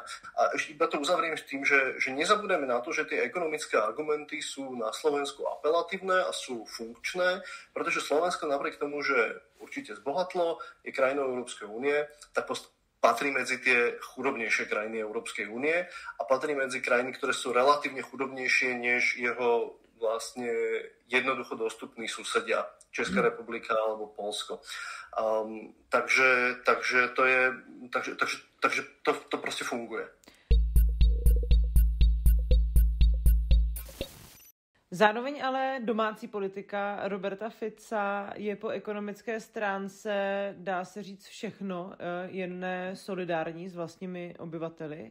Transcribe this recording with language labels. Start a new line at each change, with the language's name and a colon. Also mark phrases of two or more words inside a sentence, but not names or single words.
Slovak: A ešte iba to uzavriem s tým, že nezabudeme na to, že tie ekonomické argumenty sú na Slovensku apelatívne a sú funkčné, pretože Slovensko napriek tomu, že určite zbohatlo, je krajinou Európskej únie, tak patrí medzi tie chudobnejšie krajiny Európskej únie a patrí medzi krajiny, ktoré sú relatívne chudobnejšie než jeho vlastne jednoducho dostupní susedia, Česká republika alebo Poľsko. Takže to proste funguje.
Czech: Zároveň ale domácí politika Roberta Fica je po ekonomické stránce, dá se říct, všechno, jen ne solidární s vlastními obyvateli.